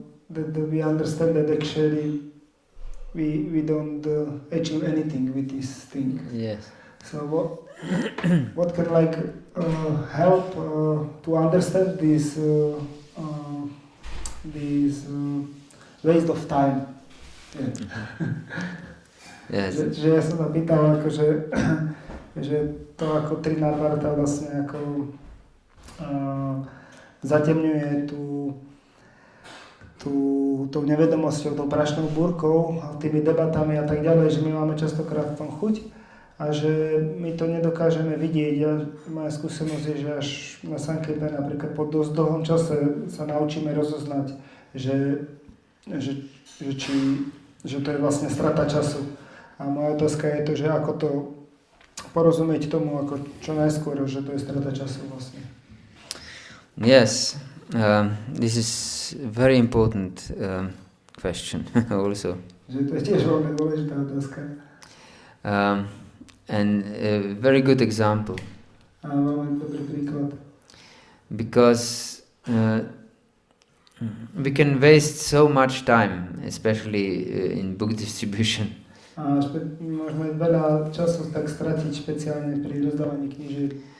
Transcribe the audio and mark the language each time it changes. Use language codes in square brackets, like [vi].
[en] That we understand that actually we don't achieve anything with this thing. Yes. So what can like help to understand these waste of time? Yeah. Yes. [sk] Že ja som sa pýtal, akože, že to ako Trinavarta vlastne ako zatemňuje tou nevedomosťou, tou prašnou búrkou, tými debatami a tak ďalej, že my máme častokrát v tom chuť a že my to nedokážeme vidieť. Moja skúsenosť je, že až na Sankirtan napríklad po dosť dlhom čase sa naučíme rozoznať, že to je vlastne strata času. A moja otázka je to, že ako to porozumieť tomu, ako čo najskôr, že to je strata času vlastne. [en] Yes, this is very important question also. [sk] Že to je tiež veľmi dôležitá otázka. [en] And a very good example. [sk] A veľmi dobrý príklad. [en] Because we can waste so much time, especially in book distribution. [sk] A môžeme veľa času tak stratiť, špeciálne pri rozdávaní knížiek.